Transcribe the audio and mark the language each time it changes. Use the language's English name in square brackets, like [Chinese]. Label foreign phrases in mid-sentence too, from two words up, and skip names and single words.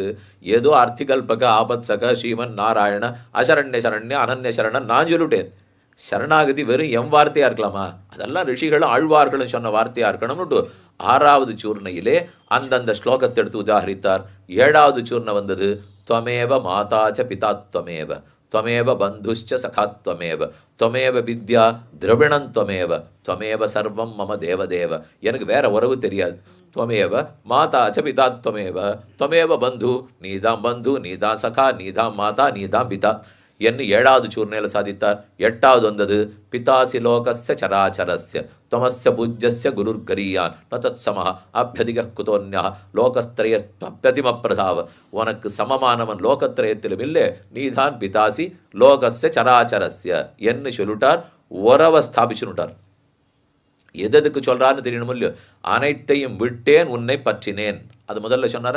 [Tamil] ஏதோ [Sanskrit] अर्थिकल्पक आपत्सख श्रीमन् नारायण अशरण्य शरण्य अनन्य शरणन् [Tamil] நான் சொல்லிட்டேன். சரணாகதி வெறும் எம் வார்த்தையாக இருக்கலாமா? அதெல்லாம் ரிஷிகளும் ஆழ்வார்களும் சொன்ன வார்த்தையாக இருக்கணும்னு 6வது சூர்ணையிலே அந்தந்த ஸ்லோகத்தை எடுத்து உதாகரித்தார். 7வது சூர்ணை வந்தது [Sanskrit] त्वमेव माता च पिता त्वमेव त्वमेव बन्धुश्च सखा त्वमेव त्वमेव विद्या द्रविणं त्वमेव त्वमेव सर्वं मम देवदेव. [Tamil] எனக்கு வேற உறவு தெரியாது. [Sanskrit] त्वमेव माता च पिता त्वमेव बन्धु, [Tamil] நீதான் பந்து, நீதான் சகா, நீதான் மாதா, நீதான் பிதா என்று 7வது சூர்ணையில் சாதித்தார். 8வது வந்தது [Sanskrit] पितासि लोकस्य चराचरस्य त्वमस्य पूज्यस्य गुरुर्गरीयान् न तत्समः अभ्यधिकः कुतोऽन्यः லோகஸ்திரயத்வப்யதிமப்பிரதாவ. [Tamil] உனக்கு சமமானவன் லோகத்திரயத்திலும் இல்லை, நீதான் [Sanskrit] पितासि लोकस्य चराचरस्य [Tamil] என்று சொல்லிட்டார். உறவை ஸ்தாபிச்சுட்டார். எதுக்கு சொல்றாருன்னு தெரியணும் இல்லையோ. அனைத்தையும் விட்டேன் உன்னை பற்றினேன், அது முதல்ல சொன்னாரா.